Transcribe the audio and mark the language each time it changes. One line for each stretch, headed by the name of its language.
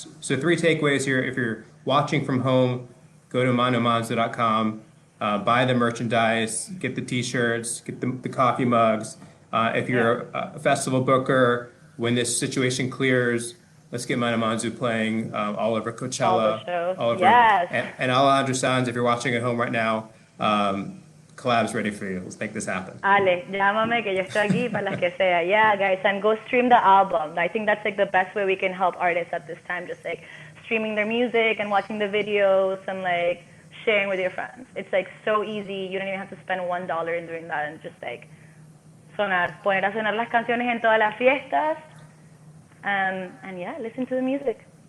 English: So three takeaways here. If you're watching from home, go to manumanzo.com, buy the merchandise, get the t-shirts, get the coffee mugs. If Yeah. you're a festival booker, when this situation clears, let's get Manu Manzo playing all over All the Coachella, shows. all over, Yes. and Alejandro Sanz, if you're watching at home right now, collab's ready for you. Let's make this happen.
Spanish: Ale, llámame que yo estoy aquí para las que sea.
English: Yeah, guys, and go stream the album. I think that's like the best way we can help artists at this time, just like streaming their music and watching the videos and like sharing with your friends. It's like so easy. You don't even have to spend $1 in doing that, and just like
Spanish: poner a sonar las canciones en todas las fiestas,
English: and yeah, listen to the music.